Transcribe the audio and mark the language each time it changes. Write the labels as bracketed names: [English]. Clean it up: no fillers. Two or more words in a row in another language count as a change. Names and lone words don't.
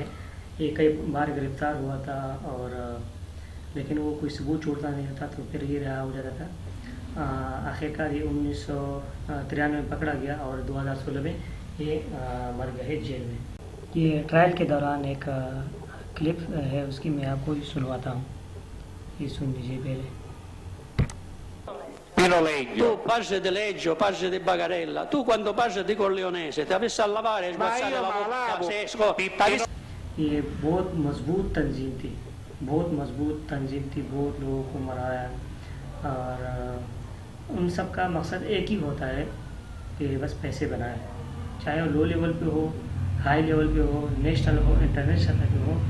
[Urdu] یہ کئی بار گرفتار ہوا تھا اور لیکن وہ کوئی ثبوت چھوڑتا نہیں تھا، تو پھر یہ رہا ہو جاتا تھا۔ آخرکار یہ 1993 میں پکڑا گیا اور 2016 میں یہ مر گیا ہے جیل میں۔ یہ ٹرائل کے دوران ایک کلپ ہے اس کی، میں آپ کو سنواتا ہوں، یہ سن لیجیے پہلے۔ [Sicilian] Tu pace di Leggio, pace di Bagarella, tu quando pace di Corleonese ti avessi a lavare e sguazzare la bocca. [Urdu] یہ بہت مضبوط تنظیم تھی، بہت لوگوں کو مرایا، اور ان سب کا مقصد ایک ہی ہوتا ہے کہ بس پیسے بنائے، چاہے وہ [English] low level [Urdu] پہ ہو، [English] high level [Urdu] پہ ہو، نیشنل ہو، انٹرنیشنل سطح پہ ہو۔